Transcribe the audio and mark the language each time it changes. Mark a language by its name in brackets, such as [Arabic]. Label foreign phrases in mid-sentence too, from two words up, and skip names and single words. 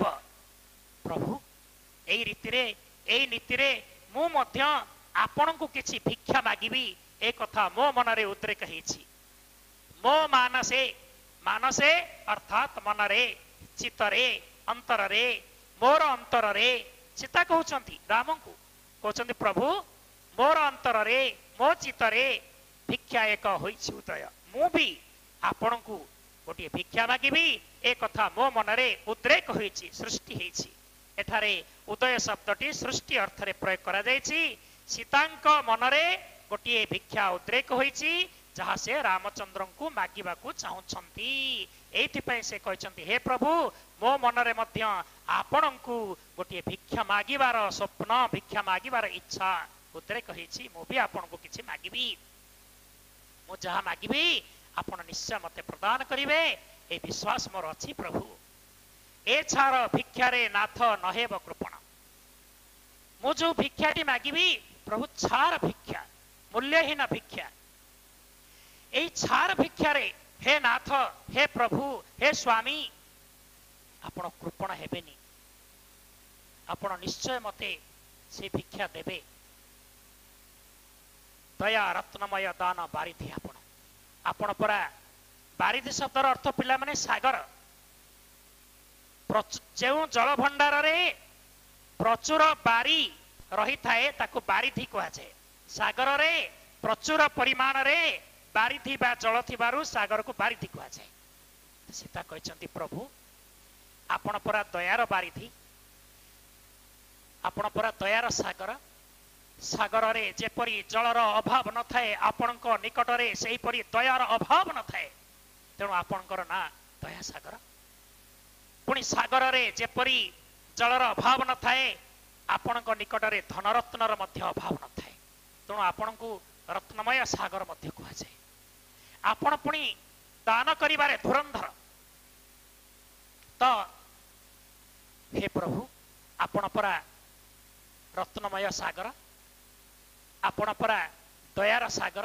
[Odia] ପ୍ରଭୁ ଏଇ ନୀତି ରେ ମୁ ମଧ୍ୟ ଆପଣଙ୍କୁ କିଛି ଭିକ୍ଷା ମାଗିବି ଏ କଥା ମୋ ମନରେ ଉଦ୍ରେକ ହେଉଛି। ମୋ ମାନସେ ଅର୍ଥାତ ମନରେ ଚିତ୍ତରେ ଅନ୍ତରରେ ମୋର ଅନ୍ତରରେ ସୀତା କହୁଛନ୍ତି ରାମ କୁ କହୁଛନ୍ତି ପ୍ରଭୁ ମୋର ଅନ୍ତରରେ ମୋ ଚିତ୍ତରେ ଭିକ୍ଷା ଏକ ହୋଇଛି ଉଦୟ। ମୁ ବି ଆପଣଙ୍କୁ ଗୋଟେ ଭିକ୍ଷା ମାଗିବି ଏ କଥା ମୋ ମନରେ ଉଦ୍ରେକ ହୋଇଛି ସୃଷ୍ଟି ହେଉଛି। ଏଠାରେ ଉଦୟ ଶବ୍ଦଟି ସୃଷ୍ଟି ଅର୍ଥ ରେ ପ୍ରୟୋଗ କରାଯାଇଛି। ସୀତାଙ୍କ ମନରେ ଗୋଟେ ଭିକ୍ଷା ଉଦ୍ରେକ ହୋଇଛି ଯାହା ସେ ରାମଚନ୍ଦ୍ର କୁ ମାଗିବା କୁ ଚାହୁଁଛନ୍ତି। ଏଥିପାଇଁ ସେ କହୁଛନ୍ତି ହେ ପ୍ରଭୁ ମୋ ମନରେ ମଧ୍ୟ ଆପଣଙ୍କୁ ଗୋଟେ ଭିକ୍ଷା ମାଗିବାର ସ୍ୱପ୍ନ ଭିକ୍ଷା ମାଗିବାର ଇଚ୍ଛା ଉଦ୍ରେକ ହୋଇଛି। ମୋ ବି ଆପଣଙ୍କୁ କିଛି ମାଗିବି ମୋ ଯାହା ମାଗିବି ଆପଣ ନିଶ୍ଚୟ ମତେ ପ୍ରଦାନ କରିବେ ଏ ବିଶ୍ୱାସ ମୋର ଅଛି। ପ୍ରଭୁ ଏ ଛାର ଭିକ୍ଷାରେ ନାଥ ନହେବ କୃପଣ। ମୁ ଯେଉଁ ଭିକ୍ଷାଟି ମାଗିବି ପ୍ରଭୁ ଛାର ଭିକ୍ଷା ମୂଲ୍ୟହୀନ ଭିକ୍ଷା ଏ ଛାର ଭିକ୍ଷାରେ ହେ ନାଥ ହେ ପ୍ରଭୁ ହେ ସ୍ୱାମୀ ଆପଣ କୃପଣ ହେବେନି। ଆପଣ ନିଶ୍ଚୟ ମତେ ସେ ଭିକ୍ଷା ଦେବେ। ଦୟା ରତ୍ନମୟ ଦାନ ବାରିଧି ଆପଣ ପରା ବାରିଧି ଶବ୍ଦର ଅର୍ଥ ପିଲା ମାନେ ସାଗର। ଯେଉଁ ଜଳ ଭଣ୍ଡାର ରେ ପ୍ରଚୁର ବାରି ରହି ଥାଏ ତାକୁ ବାରିଧି କୁହାଯାଏ। ସାଗର ରେ ପ୍ରଚୁର ପରିମାଣ ରେ ବାରିଧି ବା ଜଳ ଥିବାରୁ ସାଗର କୁ ବାରିଧି କୁହାଯାଏ। ସୀତା କହୁଛନ୍ତି ପ୍ରଭୁ ଆପଣ ପରା ଦୟାର ବାରିଧି ଆପଣ ପରା ଦୟାର ସାଗର। ସାଗର ରେ ଯେପରି ଜଳର ଅଭାବ ନ ଥାଏ ଆପଣଙ୍କ ନିକଟ ରେ ସେହି ପରି ଦୟାର ଅଭାବ ନ ଥାଏ। ତେଣୁ ଆପଣଙ୍କର ନା ଦୟା ସାଗର। ପୁଣି ସାଗର ରେ ଯେପରି ଜଳର ଅଭାବ ନ ଥାଏ ଆପଣଙ୍କ ନିକଟ ରେ ଧନରତ୍ନର ମଧ୍ୟ ଅଭାବ ନ ଥାଏ। ତେଣୁ ଆପଣଙ୍କୁ ରତ୍ନମୟ ସାଗର ମଧ୍ୟ କୁହାଯାଏ। ଆପଣ ପୁଣି ଦାନ କରିବାରେ ଧୁରନ୍ଧର। ତୋ ହେ ପ୍ରଭୁ ଆପଣ ପରା ରତ୍ନମୟ ସାଗର ଆପଣ ପରା ଦୟାର ସାଗର।